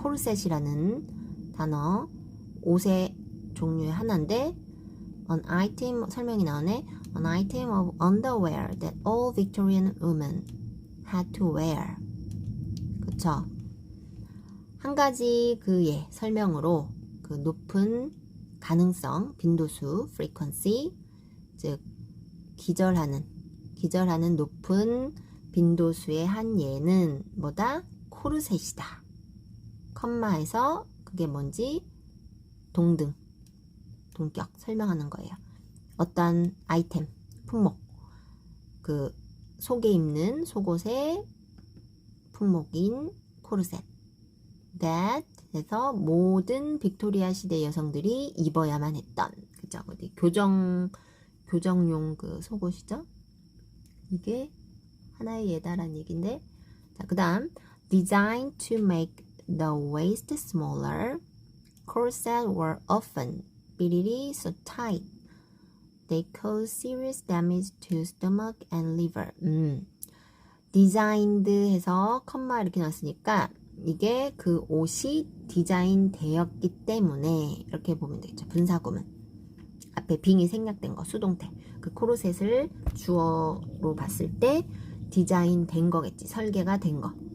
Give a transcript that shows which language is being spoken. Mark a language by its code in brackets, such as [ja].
[ko] corset이라는 단어 옷의 종류의 하나인데 [en] an item [ko] 설명이 나오네. [en] An item of underwear that all Victorian women had to wear. [ko] 그쵸? 한 가지 그의 설명으로 그 높은 가능성, 빈도수, frequency, 즉 기절하는 높은 빈도수의 한 예는 뭐다? 코르셋이다. 컴마에서 그게 뭔지 동격 설명하는 거예요. 어떤 아이템, 품목, 그 속에 입는 속옷의 품목인 코르셋, that 해서 모든 빅토리아 시대 여성들이 입어야만 했던, 그죠? 어디 교정용 그 속옷이죠? 이게 하나의 예다란 얘기인데, 자, 그 다음 [en] designed to make the waist smaller, corsets were often 삐리리 so tight they cause serious damage to stomach and liver. [ko] designed 해서 컴마 이렇게 나왔으니까 이게 그 옷이 디자인 되었기 때문에 이렇게 보면 되겠죠. 분사구문 앞에 빙이 생략된 거 수동태, 그 코르셋을 주어로 봤을 때 디자인 된 거겠지. 설계가 된 거.